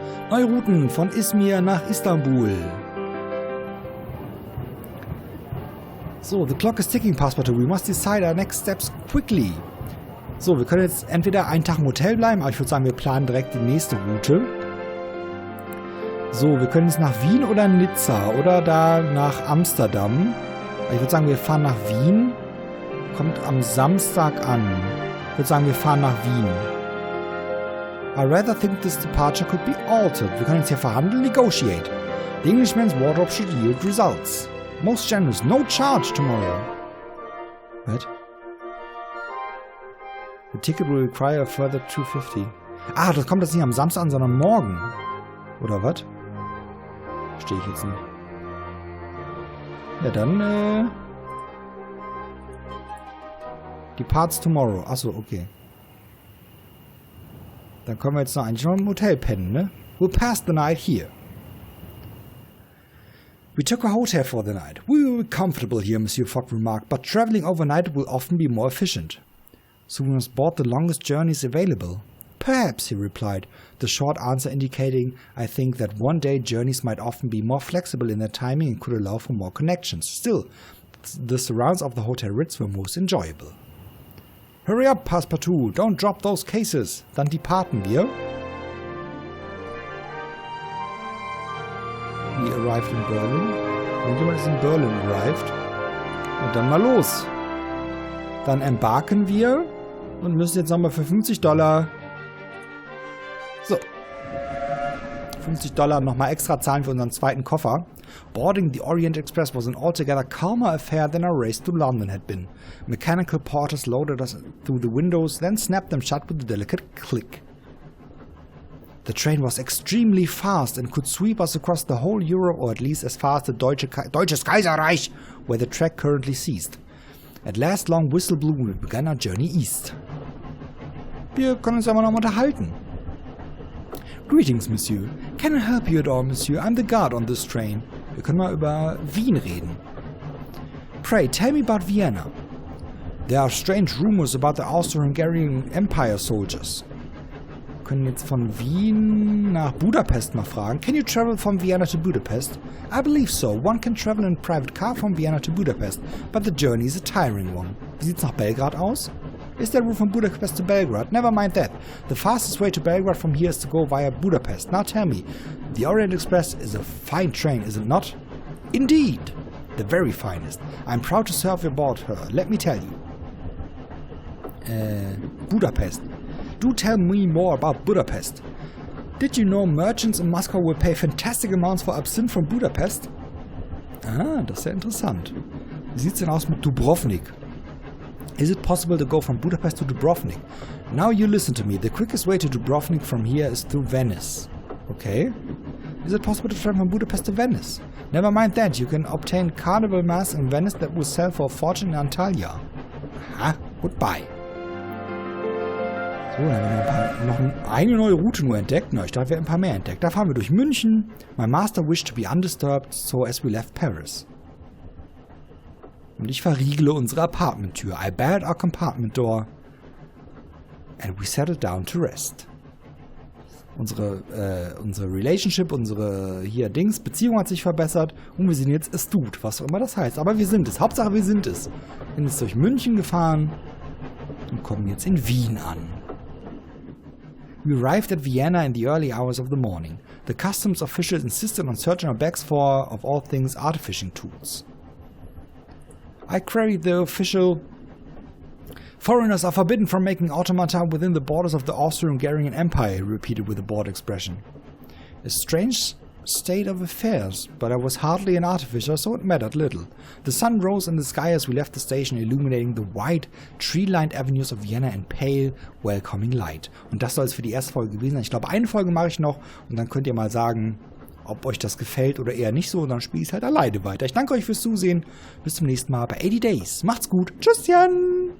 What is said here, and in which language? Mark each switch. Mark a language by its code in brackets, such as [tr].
[de] Neue Routen von Izmir nach Istanbul. [en] So, the clock is ticking, Passepartout. We must decide our next steps quickly. [de] So, wir können jetzt entweder einen Tag im Hotel bleiben, aber ich würde sagen, wir planen direkt die nächste Route. So, wir können jetzt nach Wien oder Nizza oder da nach Amsterdam. Ich würde sagen, wir fahren nach Wien. Kommt am Samstag an. Ich würde sagen, wir fahren nach Wien. [en] I rather think this departure could be altered. [de] Wir können jetzt hier verhandeln, negotiate. [en] The Englishman's wardrobe should yield results. Most generous, no charge tomorrow. What? The ticket will require a further 250. [de] Ah, das kommt jetzt nicht am Samstag an, sondern morgen. Oder was? Verstehe ich jetzt nicht. Ja, dann, [en] Departs tomorrow. [de] Achso, okay. Dann können wir jetzt noch eigentlich noch im Hotel pennen, ne? [en] We'll pass the night here. We took a hotel for the night. We will be comfortable here, Monsieur Fogg remarked, but traveling overnight will often be more efficient. So we must board the longest journeys available. Perhaps, he replied, the short answer indicating, I think, that one-day journeys might often be more flexible in their timing and could allow for more connections. Still, the surrounds of the Hotel Ritz were most enjoyable. Hurry up, Passepartout, don't drop those cases. [de] Dann departen wir. [en] We arrived in Berlin. [de] Irgendjemand ist in Berlin arrived. Und dann mal los. Dann embarken wir und müssen jetzt nochmal für $50. So. $50 nochmal extra zahlen für unseren zweiten Koffer. [en] Boarding the Orient Express was an altogether calmer affair than our race to London had been. Mechanical porters loaded us through the windows, then snapped them shut with a delicate click. The train was extremely fast and could sweep us across the whole Europe, or at least as far as the Deutsches Kaiserreich, where the track currently ceased. At last, long whistle blew and we began our journey east. [de] Wir können uns aber noch unterhalten. [en] Greetings, Monsieur. Can I help you at all, Monsieur? I'm the guard on this train. [de] Wir können mal über Wien reden. [en] Pray, tell me about Vienna. There are strange rumors about the Austro-Hungarian Empire soldiers. [de] Wir können jetzt von Wien nach Budapest mal fragen. [en] Can you travel from Vienna to Budapest? I believe so. One can travel in a private car from Vienna to Budapest, but the journey is a tiring one. [de] Wie sieht's nach Belgrad aus? [en] Is there route from Budapest to Belgrade? Never mind that. The fastest way to Belgrade from here is to go via Budapest. Now tell me, The Orient Express is a fine train, is it not? Indeed! The very finest. I'm proud to serve aboard her, let me tell you. Budapest. Do tell me more about Budapest. Did you know merchants in Moscow will pay fantastic amounts for Absinthe from Budapest? [de] Ah, das ist ja interessant. Wie sieht's denn aus mit Dubrovnik? [en] Is it possible to go from Budapest to Dubrovnik? Now you listen to me. The quickest way to Dubrovnik from here is through Venice. Okay. Is it possible to travel from Budapest to Venice? Never mind that. You can obtain carnival mass in Venice that will sell for a fortune in Antalya. Aha, goodbye. [de] So, dann haben wir noch eine neue Route nur entdeckt. Na, ich dachte, wir haben ein paar mehr entdeckt. Da fahren wir durch München. [en] My master wished to be undisturbed, so as we left Paris. [de] Und ich verriegle unsere Apartmenttür. [en] I barred our compartment door. And we settled down to rest. [de] Unsere Relationship, unsere Beziehung hat sich verbessert und wir sind jetzt es tut, was auch immer das heißt. Aber wir sind es. Hauptsache wir sind es. Wir sind jetzt durch München gefahren und kommen jetzt in Wien an. [en] We arrived at Vienna in the early hours of the morning. The customs officials insisted on searching our bags for, of all things, artificing tools. I queried the official. Foreigners are forbidden from making automata within the borders of the Austro-Hungarian Empire, he repeated with a bored expression. A strange state of affairs, but I was hardly an artificer, so it mattered little. The sun rose in the sky as we left the station, illuminating the wide, tree-lined avenues of Vienna in pale, welcoming light. [de] Und das soll es für die erste Folge gewesen sein. Ich glaube, eine Folge mache ich noch und dann könnt ihr mal sagen, ob euch das gefällt oder eher nicht so. Und dann spiele ich es halt alleine weiter. Ich danke euch fürs Zusehen. Bis zum nächsten Mal bei 80 Days. Macht's gut. Tschüsschen!